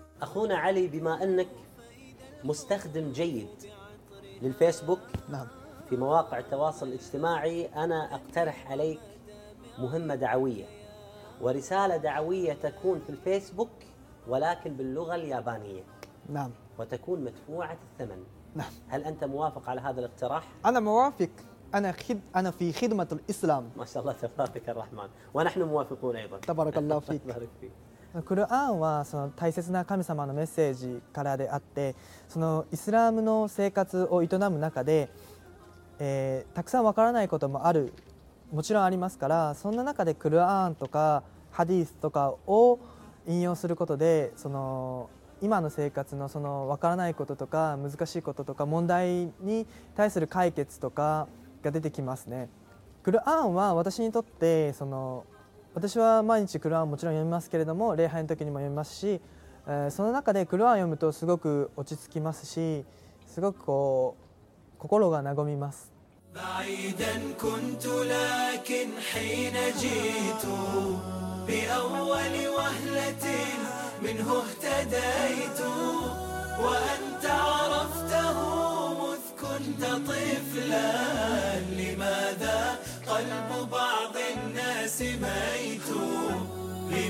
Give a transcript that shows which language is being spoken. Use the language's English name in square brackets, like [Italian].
[Arabic] أخونا علي بما أنك مستخدم جيد للفيسبوك في مواقع التواصل الاجتماعي أنا أقترح عليك مهمة دعوية ورسالة دعوية تكون في الفيسبوك ولكن باللغة اليابانية. نعم. وتكون مدفوعة الثمن. نعم. هل أنت موافق على هذا الاقتراح؟ أنا موافق. أنا في خدمة الإسلام. ما شاء الله تبارك الرحمن. ونحن موافقون أيضا. تبارك الله فيك. تبارك فيك. [Japanese] القرآن はその大切な神様のメッセージからであって、そのイスラムの生活を営む中で、たくさんわからないこともある。もちろんありますからそんな中でクルアーンとかハディースとかを引用することでその今の生活のその分からないこととか難しいこととか問題に対する解決とかが出てきますね。クルアーンは私にとってその私は毎日クルアーンもちろん読みますけれども礼拝の時にも読みますし、その中でクルアーン読むとすごく落ち着きますしすごくこう心が和みます。 [Arabic] بعيدا كنت لكن حين جئت بأول وهلة منه اهتديت وأنت عرفته مذ كنت طفلا لماذا قلب بعض الناس ميت